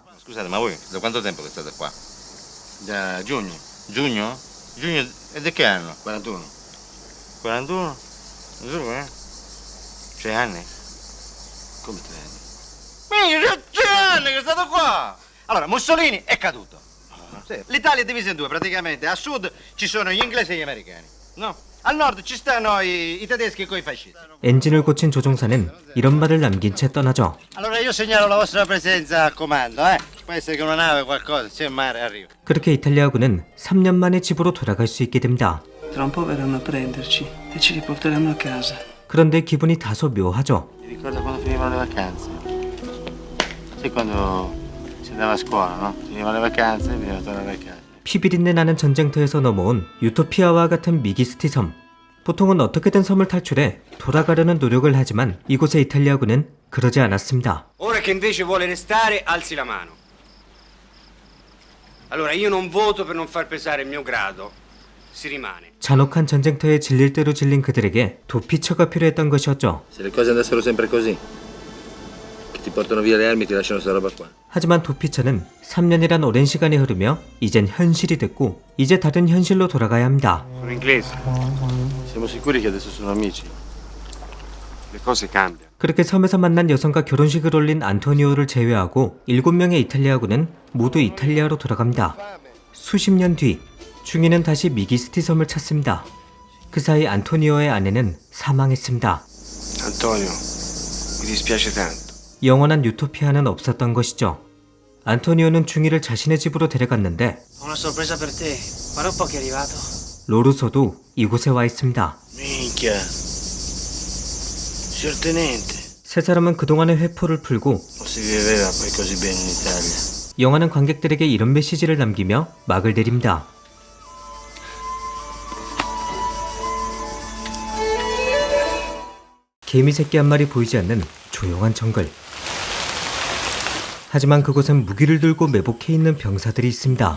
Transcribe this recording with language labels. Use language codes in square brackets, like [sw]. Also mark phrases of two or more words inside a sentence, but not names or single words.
[it] Scusate, ma voi da quanto tempo che state qua? Da giugno. Giugno? Giugno e di che anno? 41. 41? Giù, 6 anni. Come 3 anni? Minchia, 6 anni che state qua! Allora, Mussolini è caduto. Sì. L'Italia è divisa in due praticamente. A sud ci sono gli inglesi e gli americani. No? Al nord ci stanno i tedeschi con i fascisti. [ko] 엔진을 고친 조종사는 이런 말을 남긴 채 떠나죠. [it] Allora io segnalo la vostra presenza a comando, eh? Può essere che una nave o qualcosa, c'è il mare, arriva. [ko] 그렇게 이탈리아군은 3년 만에 집으로 돌아갈 수 있게 됩니다. [it] Tra un po' verranno a prenderci e ci riporteranno a casa. [ko] 그런데 기분이 다소 묘하죠. [it] Ti ricorda quando finivano le vacanze? Sì, quando si andava a scuola, no? Finivano le vacanze e bisognava tornare a casa. [ko] 피비린내 나는 전쟁터에서 넘어온 유토피아와 같은 미기스티 섬. 보통은 어떻게든 섬을 탈출해 돌아가려는 노력을 하지만 이곳의 이탈리아군은 그러지 않았습니다. [it] Ora che invece vuole restare, alzi la mano. Allora, io non voto per non far pesare il mio grado. Si rimane. [ko] 잔혹한 전쟁터에 질릴 대로 질린 그들에게 도피처가 필요했던 것이었죠. [it] Se le cose andassero sempre così, che ti portano via le armi e ti lasciano sta roba qua. [ko] 하지만 도피처는 3년이란 오랜 시간이 흐르며 이젠 현실이 됐고 이제 다른 현실로 돌아가야 합니다. [it] Sono inglesi. Siamo sicuri che adesso sono amici? Le cose cambiano. [ko] 그렇게 섬에서 만난 여성과 결혼식을 올린 안토니오를 제외하고 7명의 이탈리아군은 모두 이탈리아로 돌아갑니다. 수십 년 뒤 중이는 다시 미기스티 섬을 찾습니다. 그 사이 안토니오의 아내는 사망했습니다. [it] Antonio, mi dispiace tanto. [ko] 영원한 유토피아는 없었던 것이죠. 안토니오는 중이를 자신의 집으로 데려갔는데 [it] Ho una sorpresa per te. Guarda un po' che è arrivato. [ko] 로루소도 이곳에 와 있습니다. [it] Minchia. Signor Tenente. [ko] 세 사람은 그동안의 회포를 풀고 [it] Non si viveva poi così bene in Italia. [ko] 영화는 관객들에게 이런 메시지를 남기며 막을 내립니다. 개미 새끼 한 마리 보이지 않는 조용한 정글. 하지만 그곳엔 무기를 들고 매복해 있는 병사들이 있습니다.